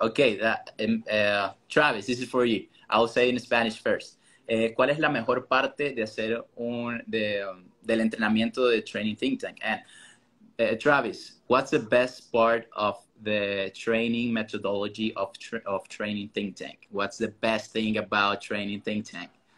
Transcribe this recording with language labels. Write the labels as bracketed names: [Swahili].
[English] Okay, Travis, this is for you. I'll say in Spanish first. [Spanish] ¿Cuál es la mejor parte de hacer del entrenamiento de Training Think Tank? [English] And Travis, what's the best part of the training methodology of Training Think Tank? What's the best thing about Training Think Tank?